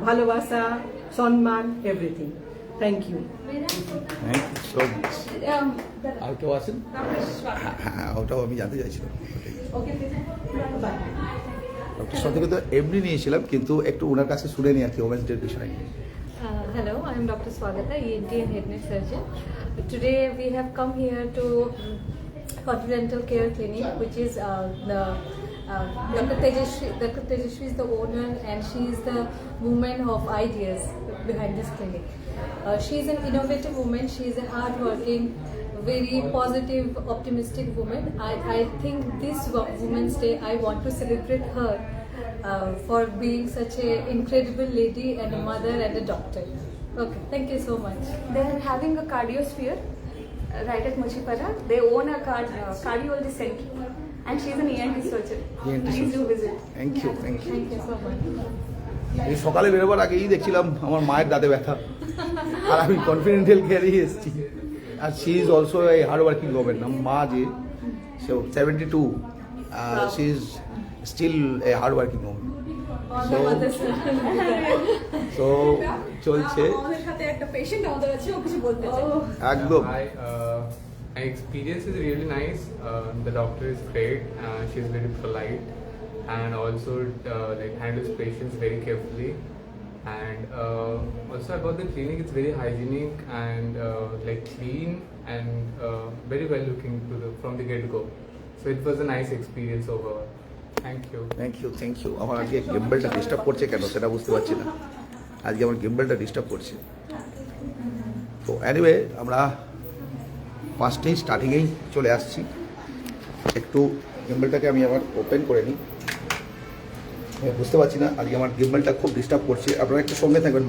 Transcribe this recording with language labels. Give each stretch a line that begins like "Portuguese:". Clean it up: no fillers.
Bangla: ভালোবাসা, সম্মান,
English: Everything. Thank you. Thank you so much.
Bangla: আর কেউ আছেন? হ্যাঁ, ওটাও আমি জানতে চাইছিলাম। ডক্টর সঙ্গে তো এমনি নিয়েছিলাম, কিন্তু একটু ওনার কাছে শুনে নিই আর কি ওমেন্স ডের বিষয় নিয়ে।
English: Hello, I'm Dr. Swagata, ENT and head neck surgeon. Today we have come here to Continental Care Clinic, which is Dr. Tejashree. Dr. Tejashree is the owner and she is the woman of ideas behind this clinic. She is an innovative woman. She is a hard-working, very positive, optimistic woman. I think this Women's Day, I want to celebrate her for being such an incredible lady and a mother and a doctor. Okay, thank you so much. They are having a cardiosphere right at Mochipara. They own a cardiology center and she's an ENT surgeon. ENT Please do visit. Thank you thank you Thank you so much.
Bangla: এই সকালে বেরোবার আগেই দেখছিলাম আমার মায়ের দাঁতে ব্যথা, আর আমি কনফিডেন্টাল কেয়ারেই এসেছি।
English: আর she is also এই hard working women.
Bangla: আমার মা যে সে 72,
English: She is still a hard working women. All the mothers will do that.
Bangla: So চলছে আমাদের সাথে একটা পেশেন্ট আমাদের আছে, ও কিছু বলতে চায়। একদম।
English: My experience is really nice. The doctor is great. She's very polite and also like handles patients very carefully. And also about the clinic, it's very hygienic and like clean and very well looking from the get go. So it was a nice experience overall. Thank you. Thank you.
Bangla: আমার আজকে গিম্বলটা disturb করছে কেন সেটা বুঝতে পারছি না। আজকে আমার গিম্বলটা ডিস্টার্ব করছে। তো অ্যানিওয়ে আমরা ফার্স্টেই স্টার্টিংয়েই চলে আসছি। একটু গিম্বলটাকে আমি আবার ওপেন করে নিই। আমি বুঝতে পারছি না, আজকে আমার গিম্বলটা খুব ডিস্টার্ব করছে। আপনারা একটু সঙ্গে থাকবেন।